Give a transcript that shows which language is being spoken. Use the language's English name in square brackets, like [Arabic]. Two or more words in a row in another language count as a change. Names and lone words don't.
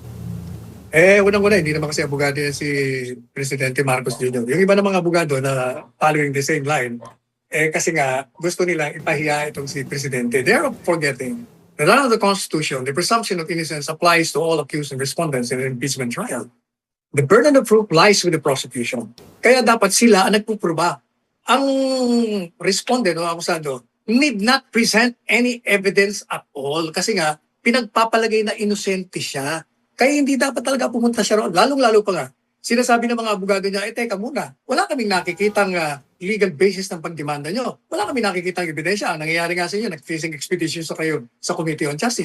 [Filipino] Unang-una, hindi naman kasi abogado yan si Presidente Marcos Jr. Yung iba ng mga abogado na [English] following the same line, [Filipino] kasi nga gusto nila ipahiya itong si Presidente. [English] They're forgetting that under the Constitution, the presumption of innocence applies to all accused and respondents in an impeachment trial. The burden of proof lies with the prosecution. [Filipino] Kaya dapat sila ang nagpupruba. Ang respondent o akusado [English] need not present any evidence at all [Filipino] kasi nga pinagpapalagay na inosente siya. Kaya hindi dapat talaga pumunta siya roon. Lalong-lalo pa nga, sinasabi ng mga abogado niya, teka muna, wala kaming nakikitang [English] legal basis [Filipino] ng pagdemanda nyo. Wala kaming nakikitang ebidensya. Ang nangyayari nga sa inyo, nag-facing expedition sa kayo sa Committee on Justice.